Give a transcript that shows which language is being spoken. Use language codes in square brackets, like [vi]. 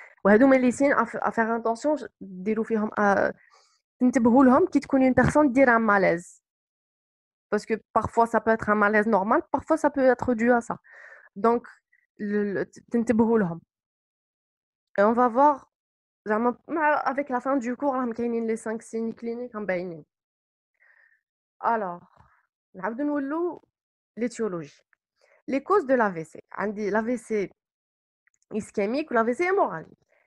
[ar] وهذوما [fr] les signes à faire attention [ar] ديروا فيهم تنتبهوا لهم كي تكون [fr] une personne [ar] دير [fr] un malaise. Parce que parfois, ça peut être un malaise normal, parfois, ça peut être dû à ça. [ar] Donc, تنتبهوا لهم. [fr] Et on va voir, avec la fin du cours, [ar] راهم كاينين [fr] les 5 signes cliniques [ar] مبينين. [fr] Alors, [ar] نعاودو نولوا [fr] l'étiologie. Les causes de l'AVC. [ar] عندي [fr] l'AVC ischémique ou l'AVC hémorragique.